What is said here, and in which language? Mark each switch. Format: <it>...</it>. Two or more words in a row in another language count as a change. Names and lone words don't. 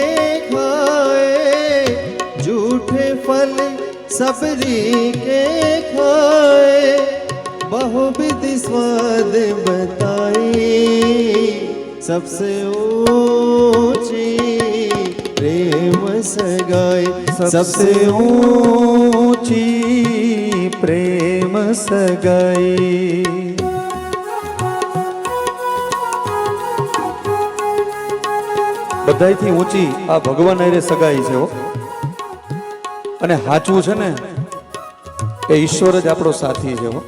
<hi>खाए, झूठे फल सबरी के खाए, बहुविध स्वाद बताई, सबसे ऊंची प्रेम सगाई, सबसे ऊंची प्रेम सगाई।</hi> <gu>બધાયથી ઊંચી આ ભગવાન હારે સગાઈ છે હો। અને સાચું છે ને એ ઈશ્વર જ આપણો સાથી છે હો।</gu>